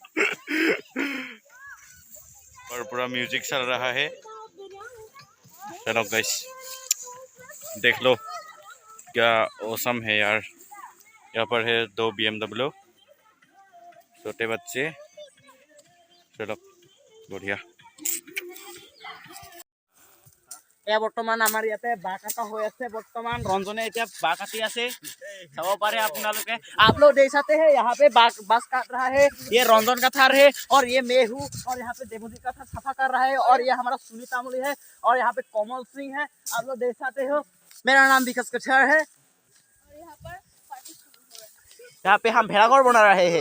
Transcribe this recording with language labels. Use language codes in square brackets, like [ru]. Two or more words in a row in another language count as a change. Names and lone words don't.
[hi] और पूरा म्यूजिक चल रहा है। चलो गाइस देख लो क्या औसम है यार। यहाँ पर है 2 BMW, छोटे बच्चे। चलो बढ़िया। [as] বৰ্তমান আমাৰ ইয়াতে বাঁহ কাটা হৈ আছে। বৰ্তমান ৰঞ্জনে এতিয়া বাঁহ কাটি আছে, চাব পাৰে আপোনালোকে। [hi] आप लोग देख सकते हैं यहाँ पे बांस काट रहा है। ये रंजन का थार है और ये मैं हूँ। और यहाँ पे देवजी का थार सफा कर रहा है। और ये हमारा सुनीता अमली है और यहाँ पे कोमल सिंह है। आप लोग देख सकते हो। मेरा नाम विकास कछर है। यहाँ पे हम भेड़ाघर बना रहे हैं।